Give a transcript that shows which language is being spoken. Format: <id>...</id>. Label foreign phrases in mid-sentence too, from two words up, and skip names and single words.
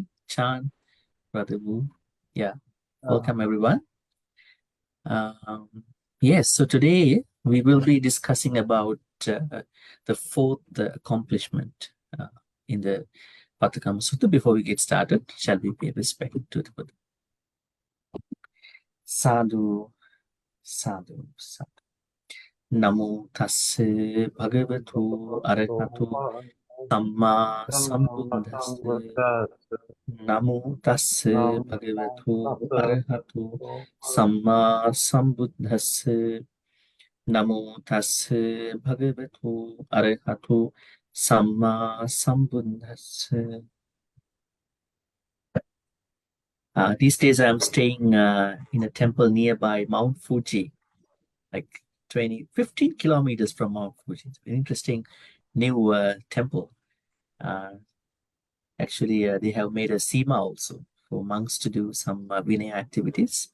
<en>Chan, Brother Wu. Yeah, welcome everyone. Yes, so today we will be discussing about the fourth accomplishment in the Pattakamma Sutta. Before we get started, shall we pay respect to the Buddha?</en> <pi>Sadhu, sadhu, sadhu. Namo tassa bhagavatu arahatu samma sambuddhassa. Namo tassa bhagavatu arahatu samma sambuddhassa. Namo tassa bhagavatu arahatu samma sambuddhassa.</pi> <en>These days I'm staying in a temple nearby Mount Fuji, like 15 kilometers from Mount Fuji. It's an interesting new temple. Actually, they have made a sima also for monks to do some Vinaya activities.</en>